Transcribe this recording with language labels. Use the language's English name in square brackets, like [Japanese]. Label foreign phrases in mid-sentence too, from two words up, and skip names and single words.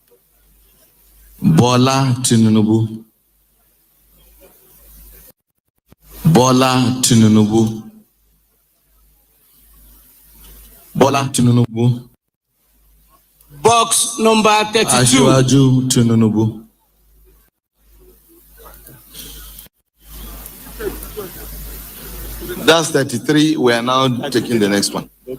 [English] Bola Tinubu. Bola Tinubu. Bola Tinubu. Box number 32. Asiwaju Tinubu. That's 33. We are now taking the next one.